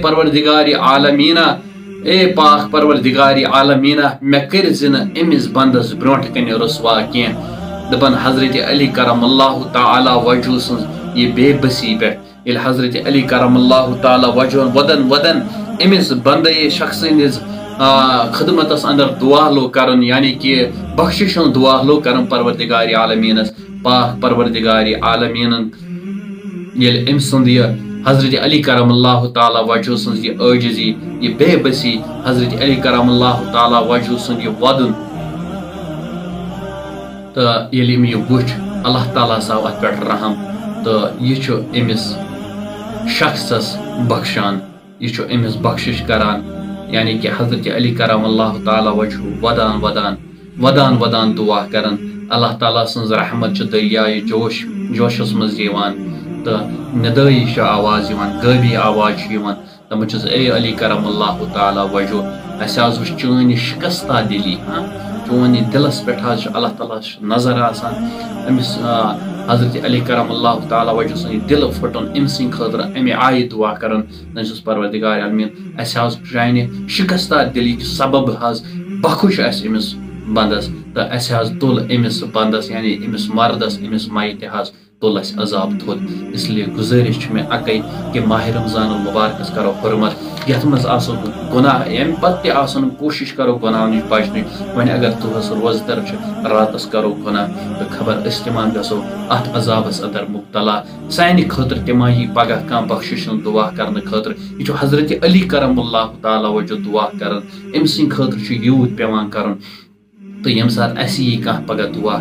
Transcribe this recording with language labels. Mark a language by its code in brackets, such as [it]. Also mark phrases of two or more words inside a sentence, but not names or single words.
[ks] پروردگارِ عالمیٖنہ اے پاک پروردگارِ عالمیٖنہ مےٚ کٔرزِ نہٕ أمِس بندس برونٛٹھ کنہِ رسوا کینٛہہ دپان حضرت علی کرم اللہ تعالیٰ وجہ سٕنٛز یہ بے بسی پٮ۪ٹھ ییٚلہِ حضرت علی کرم اللہ تعالیٰ وجہ ودن ودن أمِس بندے شخص سٕنٛدِس خدمتس اندر دعا لوگ کرن یعنی کہ بخشش ہُنٛد دعا لوگ کرن پروردگارِ عالمیٖنس پاک پروردگارِ عالمیٖنن ییٚلہِ أمۍ سُنٛد یہِ حضرت علی کرم اللہ تعالیٰ وجہ سٕنٛز یہِ عٲجزی یہِ بے بسی حضرت علی کرم اللہ تعالیٰ وجہ سُنٛد یہِ ودُن تہٕ ییٚلہِ أمۍ یہِ وٕچھ اللہ تعالیٰ آو اتھ پٮ۪ٹھ رحم تہٕ یہِ چھُ أمِس شخصس بخشان یہ چھُ أمِس بخشش کران یعنی کہ حضرت علی کرم اللہ تعالیٰ وجہ ودان ودان ودان ودان دعا کران اللہ تعالیٰ سٕنٛز رحمت چھِ دریایہِ جوشس منٛز یِوان تہٕ ندٲیی چھِ آواز یِوان غٲبی آواز چھِ یِوان دپان چھُس اے علی کرم اللہ تعالیٰ وجہ اسہِ حظ وٕچھ چٲنۍ یہِ شکستہ دلی چون یہِ دلس پٮ۪ٹھ حظ چھُ اللہ تعالیٰ نظر آسان أمِس حضرت علی کرم اللہ تعالیٰ وجہ سُنٛد یہِ دل پھُٹُن أمۍ سٕنٛدِ خٲطرٕ اَمہِ آیہِ دعا کران دپان چھُس پروردگارِ عالمیٖن اسہِ حظ چانہِ شکستہ دلی کہِ سبب حظ بخُش اسہِ أمِس بندس تہٕ اسہِ حظ تُل أمِس بندس یعنی أمِس مردس أمِس میتہِ حظ تُل اسہِ عذاب تھوٚد [ur] اس لیے [ks] گُزٲرِش چھِ مےٚ اَکٕے کہ ماہ رمضان المبارکس کرو حُرمت یتھ منٛز آسو گۄناہ امہِ پتہٕ تہِ آسو نہٕ کوٗشش کرو گۄناہو نِش بچنٕچ وۄنۍ اگر دۄہس روزدر چھِ راتس کرو گۄناہ تہٕ خبر أسۍ تہِ ما گژھو اتھ عذابس اندر مبتلا سانہِ خٲطرٕ تہِ ما یی پگاہ کانٛہہ بخشش ہُنٛد دعا کرنہٕ خٲطرٕ یہِ چھُ حضرت علی کرم اللہ تعالیٰ وجہ دعا کران أمۍ سٕنٛدِ خٲطرٕ چھُ یوٗت پیٚوان کرُن تہٕ ییٚمہِ ساتہٕ اسہِ یی کانٛہہ پگاہ دعا